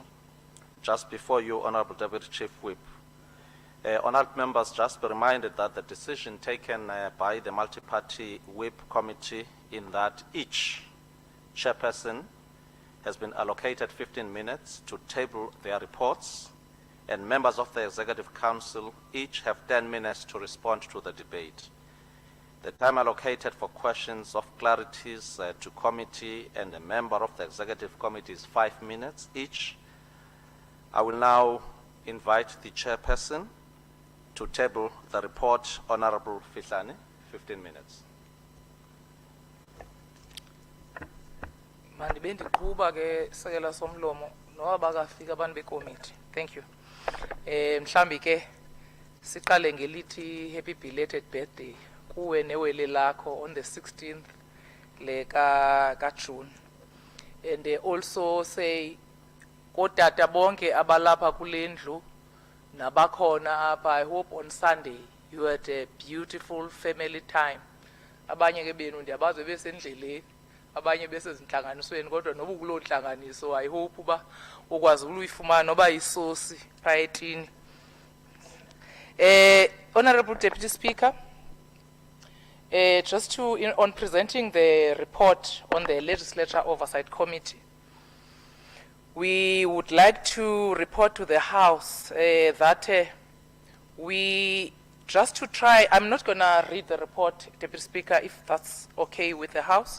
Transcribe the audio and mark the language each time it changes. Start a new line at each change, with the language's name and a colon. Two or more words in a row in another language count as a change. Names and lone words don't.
English: Just before you, Honorable Deputy Chief Whip, honourable members, just be reminded that the decision taken by the multi-party whip committee in that each chairperson has been allocated 15 minutes to table their reports, and members of the Executive Council each have 10 minutes to respond to the debate. The time allocated for questions of clarities to committee and a member of the Executive Committee is 5 minutes each. I will now invite the chairperson to table the report. Honorable Fihlane, 15 minutes.
Xhosa: Mandibendi kuba ke sekela somlomo noba bakafika abantu bekomiti.
English: Thank you.
Xhosa: Mhlambi ke siqale ngelithi
English: happy belated birthday
Xhosa: kuwe newele lakho
English: on the 16th
Xhosa: le ka June.
English: And also say
Xhosa: kodata bonke abalapha kulendlu nabakhona apha.
English: I hope on Sunday you had a beautiful family time.
Xhosa: Abanye ke benu ndiyabazi besendleleni, abanye besezinhlanganisweni, kodwa noba kulo nhlanganiso
English: I hope
Xhosa: uba ukwazi ukuyifumana noba isosi phayetini.
English: Honorable Deputy Speaker, just to on presenting the report on the Legislature Oversight Committee, we would like to report to the House that we just to try, I'm not going to read the report, Deputy Speaker, if that's okay with the House.